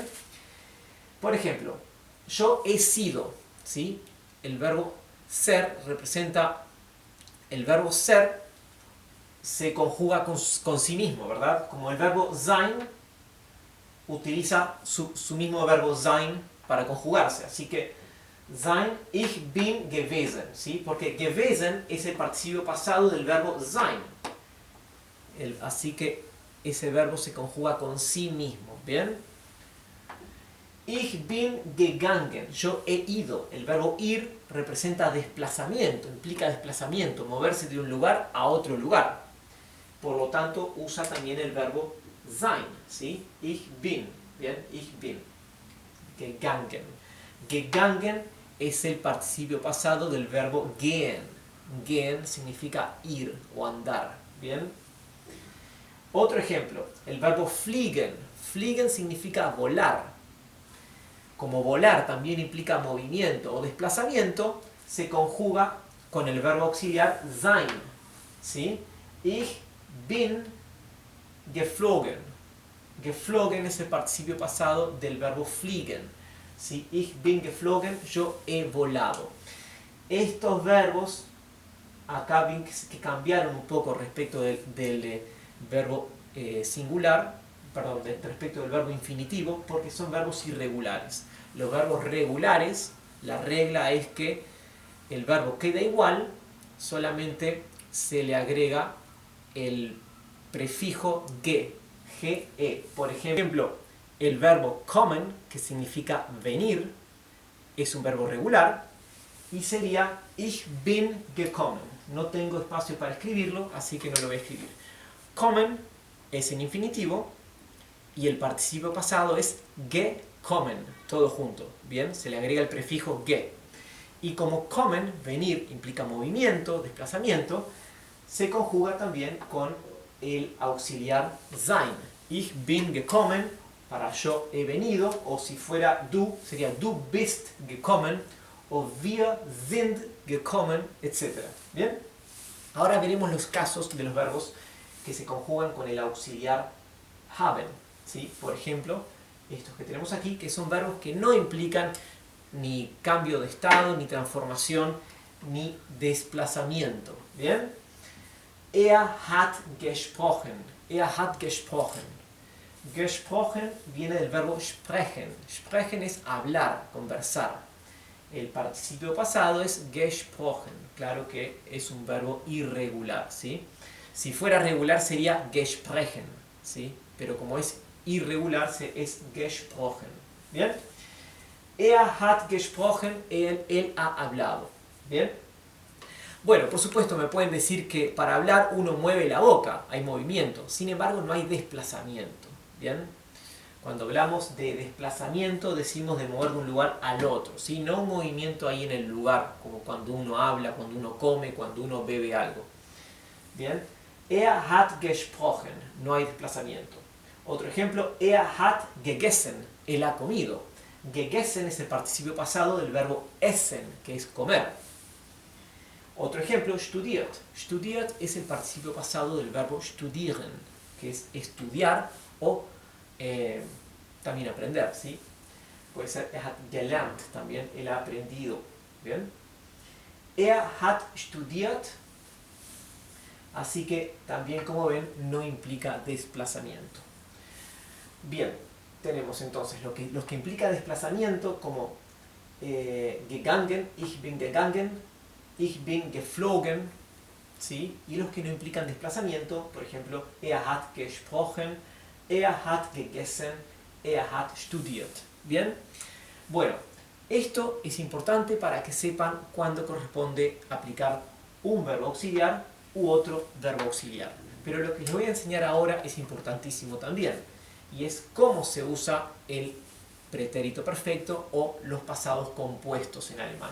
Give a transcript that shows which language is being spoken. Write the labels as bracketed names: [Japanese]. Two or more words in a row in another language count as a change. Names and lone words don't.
[Spanish] Por ejemplo, yo he sido, ¿sí? El verbo ser representa, el verbo ser se conjuga con sí mismo, ¿verdad? Como el verbo sein utiliza su mismo verbo sein para conjugarse. Así que [German] sein, ich bin gewesen, [Spanish] ¿sí? Porque gewesen es el participio pasado del verbo sein. Así que ese verbo se conjuga con sí mismo, ¿bien? [German] Ich bin gegangen, [Spanish] yo he ido. El verbo ir representa desplazamiento, implica desplazamiento, moverse de un lugar a otro lugar. Por lo tanto, usa también el verbo sein, ¿sí? [German] Ich bin, ¿bien? Ich bin. Gegangen. [Spanish] Gegangen es el participio pasado del verbo gehen. Gehen significa ir o andar, ¿bien? Otro ejemplo, el verbo fliegen. Fliegen significa volar. Como volar también implica movimiento o desplazamiento, se conjuga con el verbo auxiliar sein, ¿sí? [German] Ich bin geflogen. [Spanish] Geflogen es el participio pasado del verbo fliegen, ¿sí? [German] Ich bin geflogen, [Spanish] yo he volado. Estos verbos acá ven que cambiaron un poco respecto del verbo singular, perdón, respecto del verbo infinitivo, porque son verbos irregulares. Los verbos regulares, la regla es que el verbo queda igual, solamente se le agrega el prefijo ge, ge. Por ejemplo, el verbo kommen, que significa venir, es un verbo regular, y sería [German] ich bin gekommen. [Spanish] No tengo espacio para escribirlo, así que no lo voy a escribir. Kommen es en infinitivo, y el participio pasado es gekommen, todo junto, ¿bien? Se le agrega el prefijo ge. Y como kommen, venir, implica movimiento, desplazamiento, se conjuga también con el auxiliar sein. [German] Ich bin gekommen, [Spanish] para yo he venido, o si fuera du, sería [German] du bist gekommen, [Spanish] o [German] wir sind gekommen, [Spanish] etc. ¿Bien? Ahora veremos los casos de los verbos que se conjugan con el auxiliar haben. ¿Sí? Por ejemplo, estos que tenemos aquí, que son verbos que no implican ni cambio de estado, ni transformación, ni desplazamiento. ¿Bien? [German] Er hat gesprochen. Er hat gesprochen. Gesprochen [Spanish] viene del verbo [German] sprechen. [Spanish] Sprechen es hablar, conversar. El participio pasado es gesprochen. Claro que es un verbo irregular, ¿sí? Si fuera regular sería gesprechen, ¿sí? Pero como es irregular, es gesprochen. [German] ¿Bien? Er hat gesprochen, [Spanish] él ha hablado. ¿Bien? Bueno, por supuesto me pueden decir que para hablar uno mueve la boca, hay movimiento. Sin embargo, no hay desplazamiento. ¿Bien? Cuando hablamos de desplazamiento, decimos de mover de un lugar al otro, ¿sí? No un movimiento ahí en el lugar, como cuando uno habla, cuando uno come, cuando uno bebe algo. ¿Bien? [German] Er hat gesprochen, [Spanish] no hay desplazamiento. Otro ejemplo, [German] er hat gegessen, [Spanish] él ha comido. Gegessen es el participio pasado del verbo essen, que es comer. Otro ejemplo, studiert. Studiert es el participio pasado del verbo studieren, que es estudiar o también aprender, ¿sí? Puede ser [German] er hat gelernt [Spanish] también, él ha aprendido. ¿Bien? [German] Er hat studiert. [Spanish] Así que también, como ven, no implica desplazamiento. Bien, tenemos entonces los que implica desplazamiento como [German] gegangen, ich bin gegangen, ich bin geflogen, [Spanish] ¿sí? Y los que no implican desplazamiento, por ejemplo, [German] hat gesprochen, hat gegessen, hat studiert. [Spanish] ¿Bien? Bueno, esto es importante para que sepan cuándo corresponde aplicar un verbo auxiliar u otro verbo auxiliar. Pero lo que les voy a enseñar ahora es importantísimo también, y es cómo se usa el pretérito perfecto o los pasados compuestos en alemán.